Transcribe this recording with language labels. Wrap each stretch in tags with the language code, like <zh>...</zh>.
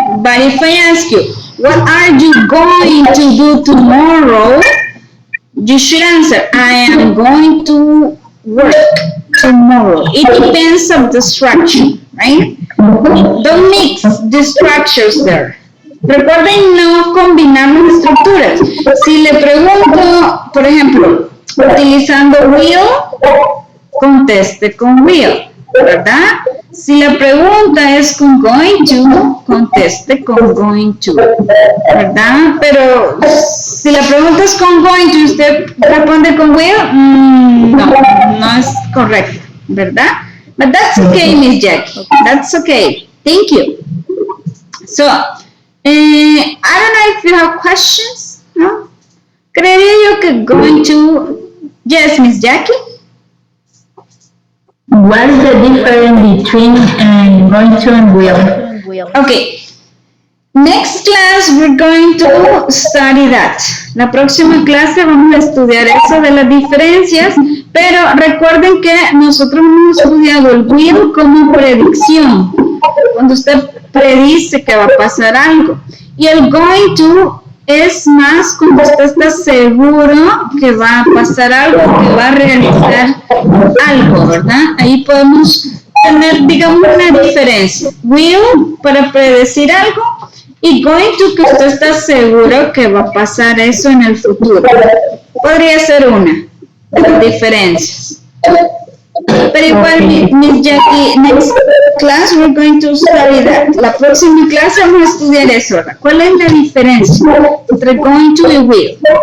<en>But if I ask you, what are you going to do tomorrow? You should answer, I am going to work tomorrow. It depends on the structure, right? Don't mix the structures there.</en> <es>Recuerden no combinar las estructuras. Si le pregunto, por ejemplo, utilizando will, conteste con will, ¿verdad? Si la pregunta es con going to, conteste con going to, ¿verdad? Pero si la pregunta es con going to y usted responde con will, no es correcto, ¿verdad?</es> <en>But that's okay, Miss Jackie. That's okay. Thank you. So, I don't know if you have questions, ¿no?</en> <es>Creería yo que going to, yes, Miss Jackie?</es> <en>What is the difference between going to and will? Okay. Next class we're going to study that.</en> <es>La próxima clase vamos a estudiar eso de las diferencias, pero recuerden que nosotros hemos estudiado el will como predicción. Cuando usted predice que va a pasar algo. Y el going to es más cuando usted está seguro que va a pasar algo, que va a realizar algo, ¿verdad? Ahí podemos tener, digamos, una diferencia. Will para predecir algo y going to que usted está seguro que va a pasar eso en el futuro. Podría ser una de las diferencias.</es> <en>Pero igual, Miss Jackie, next class we're going to study that.</en> <es>La próxima clase vamos a estudiar eso, ¿verdad? ¿Cuál es la diferencia entre going to y will?</es>